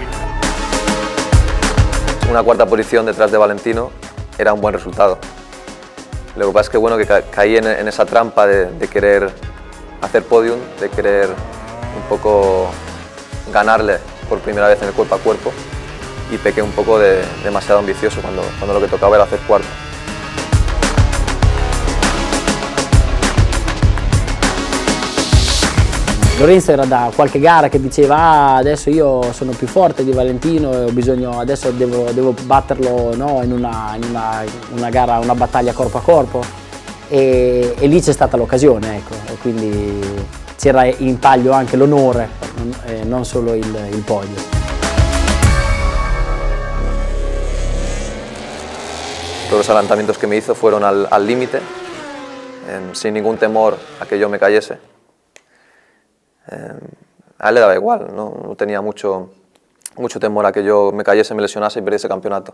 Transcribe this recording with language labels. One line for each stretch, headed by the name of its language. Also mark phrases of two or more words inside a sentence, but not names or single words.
Spanish: Una cuarta posición detrás de Valentino era un buen resultado. Lo que pasa es que, bueno, que caí en esa trampa de querer hacer podium, de querer un poco ganarle por primera vez en el cuerpo a cuerpo, y pequé un poco demasiado ambicioso cuando lo que tocaba era hacer cuarto.
Italian: Lorenzo era da qualche gara che diceva adesso io sono più forte di Valentino e ho bisogno, adesso devo batterlo, no, in una gara, una battaglia corpo a corpo, e lì c'è stata l'occasione, ecco, e quindi c'era in palio anche l'onore, non solo il podio.
Spanish: Todos los adelantamientos que me hizo fueron al límite, sin ningún temor a que yo me cayese. A él le daba igual, no tenía mucho temor a que yo me cayese, me lesionase y perdiese campeonato.